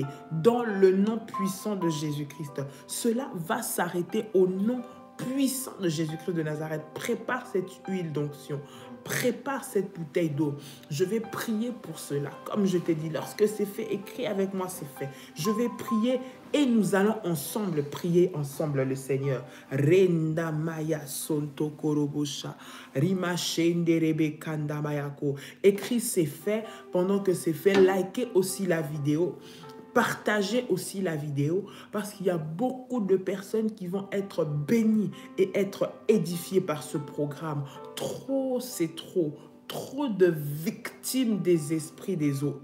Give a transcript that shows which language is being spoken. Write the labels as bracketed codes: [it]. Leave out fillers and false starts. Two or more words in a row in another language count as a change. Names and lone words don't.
[fr] Dans le nom puissant de Jésus-Christ, cela va s'arrêter au nom puissant de Jésus-Christ de Nazareth. Prépare cette huile d'onction. Prépare cette bouteille d'eau. Je vais prier pour cela. Comme je t'ai dit, lorsque c'est fait, écris avec moi, c'est fait. Je vais prier et nous allons ensemble prier ensemble le Seigneur. Renda maya sonto korobosha. Rima shende rebe kanda mayako. Écris c'est fait. Pendant que c'est fait, likez aussi la vidéo. Partagez aussi la vidéo parce qu'il y a beaucoup de personnes qui vont être bénies et être édifiées par ce programme. Trop, c'est trop. Trop de victimes des esprits des eaux.